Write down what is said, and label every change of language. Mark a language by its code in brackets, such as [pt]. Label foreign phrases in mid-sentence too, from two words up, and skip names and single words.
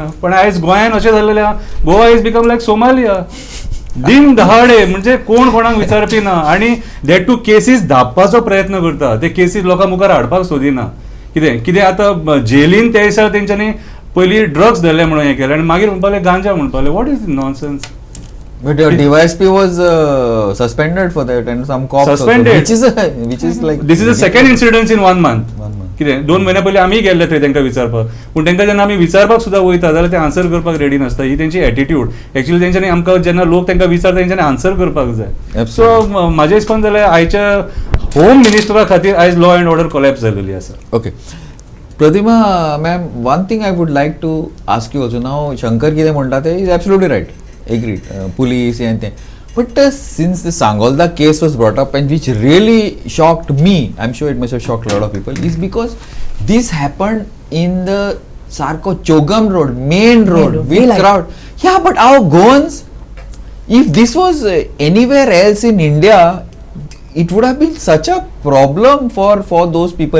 [kok] पण आयज गोंयांत अशें जाल्लेलें आहा, [en] Goa is become like Somalia. [kok] दिन दहाडे म्हणजे कोण कोणाक विचारपी ना. आणि [en] that too [kok] केसीस धापपाचो प्रयत्न करता. ते केसीस लोकां मुखार हाडपाक सोदिना. कितें आतां जेलीन त्या दिसा तेंच्यांनी पयलीं ड्रग्स धरले म्हणून हें केलें आनी मागीर म्हणपाले गांजा म्हणपाले. [en] what is nonsense. But your DYSP was suspended for that and some cops suspended, which is like this is the second incident in 1 month. [kok] कितें 2 महिने पयलीं आमी गेल्ले थंय तांकां विचारपाक, पूण तांकां जेन्ना आमी विचारपाक सुद्दां वयता जाल्यार ते आन्सर करपाक रेडी नासता. ही तेंची एटिट्यूड. एक्चुअली तेंच्यांनी आमकां जेन्ना लोक तांकां विचारता तेंच्यांनी आन्सर करपाक जाय. सो म्हाजे हिसपान जाल्यार आयच्या होम मिनिस्टरा खातीर आयज [en] law and order collapse [kok] जाल्ली आसा. [en] ओके Pratima, ma'am, one thing I would like to ask you also. Now, Shankar [kok] कितें म्हणटा ते [en] is absolutely right. Agreed. Police and thing. But since the Sangolda case was brought up, and which really shocked me, I'm sure it must have shocked a lot of people, is because this happened in the Sarko Chogam road, main road, with crowd. Yeah, but our Goans, if this was anywhere else in India, it would have been such a problem for those people.